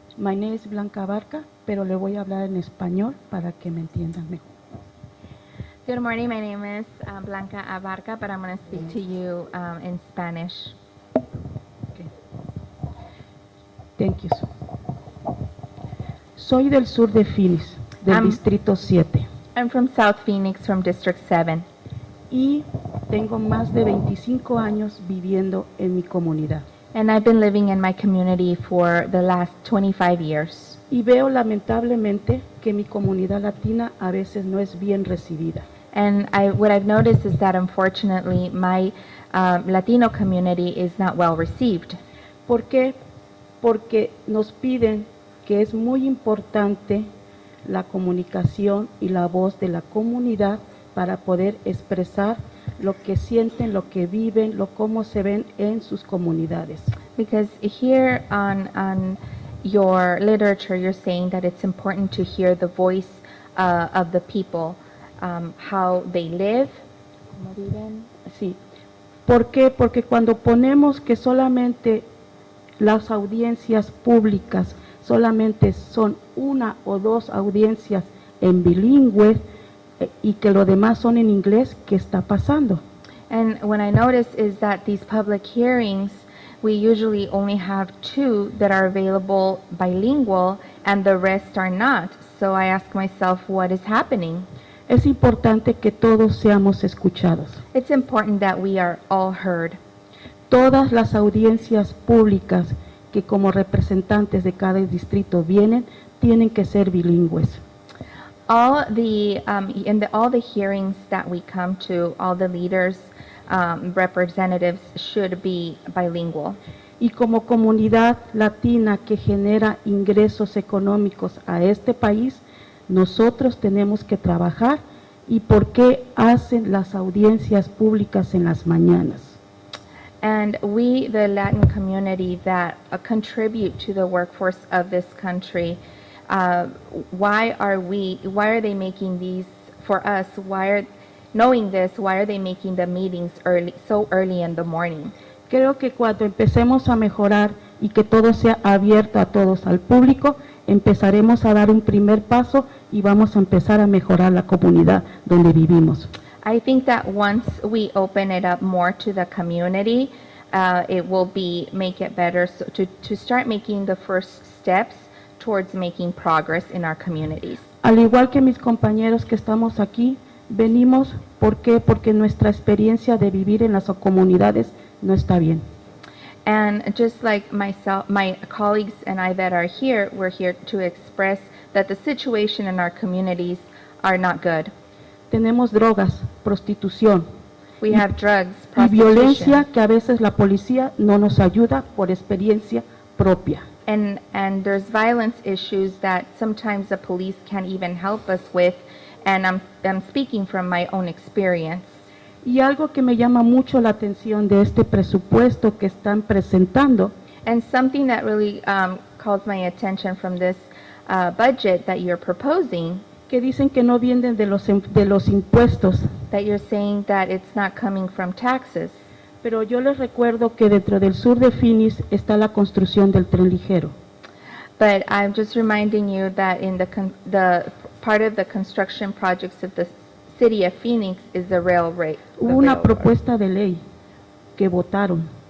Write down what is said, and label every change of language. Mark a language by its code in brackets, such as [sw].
[en] My name is [es] Blanca Barca, pero le voy a hablar en español para que me entiendan mejor. [en] Good morning, my name is Blanca Abarca, but I'm going to speak to you in Spanish. Okay. Thank you. [es] Soy del sur de Phoenix, del Distrito 7. [en] I'm from South Phoenix, from District 7. [es] Y tengo más de 25 años viviendo en mi comunidad. [en] And I've been living in my community for the last 25 years. [es] Y veo lamentablemente que mi comunidad latina a veces no es bien recibida. [en] And what I've noticed is that unfortunately my Latino community is not well received. [es] ¿Por qué? Porque nos piden que es muy importante la comunicación y la voz de la comunidad para poder expresar lo que sienten, lo que viven, cómo se ven en sus comunidades. [en] Because here on your literature, you're saying that it's important to hear the voice of the people, how they live. [es] ¿Cómo viven? Sí. ¿Por qué? Porque cuando ponemos que solamente las audiencias públicas solamente son una o dos audiencias en bilingüe y que lo demás son en inglés, ¿qué está pasando? [en] And what I notice is that these public hearings, we usually only have 2 that are available bilingual and the rest are not. So I ask myself, what is happening? [es] Es importante que todos seamos escuchados. [en] It's important that we are all heard. [es] Todas las audiencias públicas que como representantes de cada distrito vienen, tienen que ser bilingües. [en] All the hearings that we come to, all the leaders, representatives should be bilingual. [es] Y como comunidad latina que genera ingresos económicos a este país, nosotros tenemos que trabajar. ¿Y por qué hacen las audiencias públicas en las mañanas? [en] And we, the Latin community that contribute to the workforce of this country, why are they making these for us? Knowing this, why are they making the meetings so early in the morning? [es] Creo que cuando empecemos a mejorar y que todo sea abierto a todos, al público, empezaremos a dar un primer paso y vamos a empezar a mejorar la comunidad donde vivimos. [en] I think that once we open it up more to the community, it will make it better to start making the first steps towards making progress in our communities. [es] Al igual que mis compañeros que estamos aquí, venimos, ¿por qué? Porque nuestra experiencia de vivir en las comunidades no está bien. [en] And just like myself, my colleagues and I that are here, we're here to express that the situation in our communities are not good. [es] Tenemos drogas, prostitución. [en] We have drugs, [es] Y violencia [en] prostitution, [es] que a veces la policía no nos ayuda por experiencia propia. [en] and there's violence issues that sometimes the police can't even help us with, and I'm speaking from my own experience. [es] Y algo que me llama mucho la atención de este presupuesto que están presentando, [en] And something that really calls my attention from this budget that you're proposing, [es] que dicen que no vienen de los impuestos, [en] that you're saying that it's not coming from taxes. [es] pero yo les recuerdo que dentro del sur de Phoenix está la construcción del tren ligero. [en] But I'm just reminding you that in the part of the construction projects of the city of Phoenix is the railway. [es] Hubo una propuesta de ley que votaron